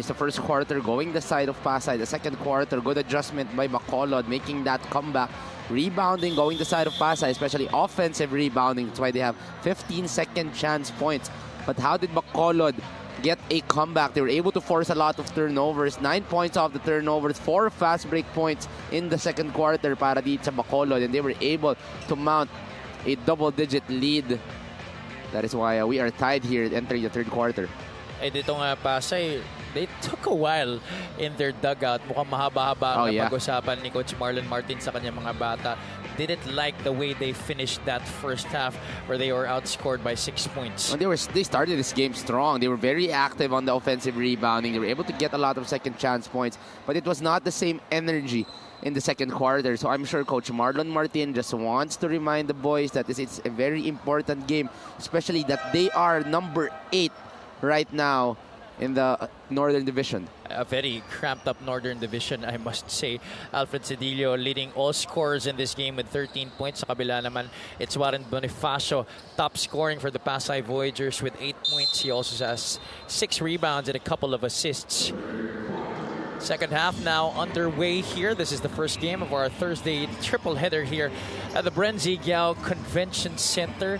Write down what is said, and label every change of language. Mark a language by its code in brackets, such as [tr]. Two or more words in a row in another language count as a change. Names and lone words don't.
[en] The first quarter going the side of Pasay. The second quarter, good adjustment by Bacolod, making that comeback. Rebounding, going the side of Pasay, especially offensive rebounding. That's why they have 15-second chance points. But how did Bacolod get a comeback? They were able to force a lot of turnovers. 9 points off the turnovers, 4 fast break points in the second quarter [tl] para dito sa Bacolod. [en] And they were able to mount a double-digit lead. That is why we are tied here entering the third quarter. [tl] Eh dito nga Pasay, [en] they took a while in their dugout. [tl] Mukhang mahaba-haba ang pag-usapan ni Coach Marlon Martin sa kanyang mga bata. [en] Didn't like the way they finished that first half where they were outscored by 6 points. Well, they started this game strong. They were very active on the offensive rebounding. They were able to get a lot of second chance points, but it was not the same energy in the second quarter. So I'm sure Coach Marlon Martin just wants to remind the boys that it's a very important game, especially that they are number 8 right now in the Northern Division. A very cramped up Northern Division, I must say. Alfred Cedillo leading all scorers in this game with 13 points. [tl] Sa kabila naman, [en] it's Warren Bonifacio top scoring for the Pasay Voyagers with 8 points. He also has 6 rebounds and a couple of assists. Second half now underway here. This is the first game of our Thursday triple header here at the Brenzigao Convention Center.